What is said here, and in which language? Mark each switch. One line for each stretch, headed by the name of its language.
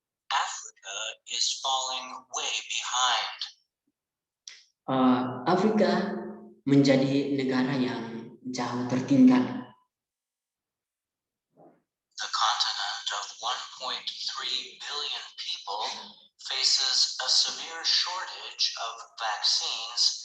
English: Africa is falling way behind.
Indonesian: Afrika menjadi negara yang jauh tertinggal.
English: The continent of 1.3 billion people faces a severe shortage of vaccines.